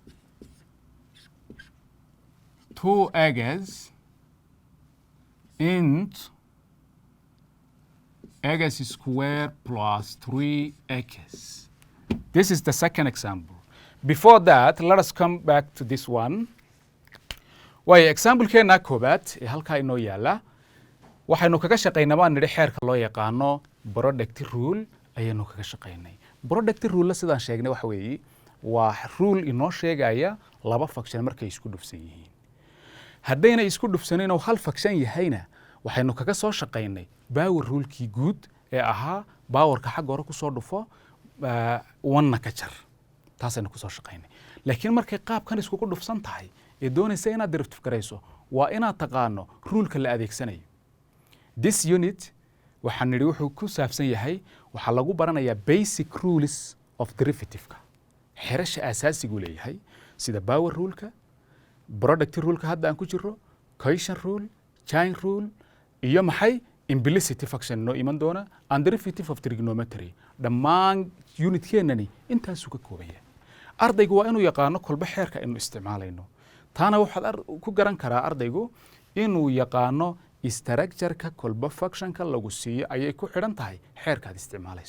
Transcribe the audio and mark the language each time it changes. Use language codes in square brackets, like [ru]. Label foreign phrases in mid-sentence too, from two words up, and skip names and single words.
[en] 2x int x squared plus 3x. This is the second example. Before that, let us come back to this one. [so] Waayo example-keena koobaad ee halkaa inoo yaala waxaynu kaga shaqaynaa baan nidhi xeerka loo yaqaano [en] product rule [so] ayaynu kaga shaqaynay. [en] Product rule [so] sidaan sheegnay waxa weeye waa rule inoo sheegaya laba function markay isku dhufsan yihiin. haddayna isku dhufsanin oo hal function yahayna waxaynu kaga soo shaqaynay [en] power rule-kii [so] guud ee ahaa powerka xagga hore ku soo dhufo wanna ka jar. taasaynu ku soo shaqaynay. laakiin markay qaabkan iskugu dhufsan tahay ee doonaysa inaad derivative garayso waa inaad taqaano ruleka la adeegsanayo. [en] This unit [so] waxaan nidhi wuxuu ku saabsan yahay waxaa lagu baranayaa [en] basic rules of derivative-ka. [so] xerasha asaasigu leeyahay sida [en] power rule-ka, product rule-ka [so] hadda aan ku jiro, [en] quotient rule, chain rule, [so] iyo maxay [en] implicit function [so] noo iman doona, [en] and derivative of trigonometry. [so] dhammaan unit-keenani intaasuu ka kooban yahay. ardaygu waa inuu yaqaano kolba xeerka inuu isticmaalayno. taana waxaad ku garan karaa ardaygu inuu yaqaano structure-ka kolba function-ka lagu siiyo ayay ku xidhan tahay xeerkaad isticmaalayso.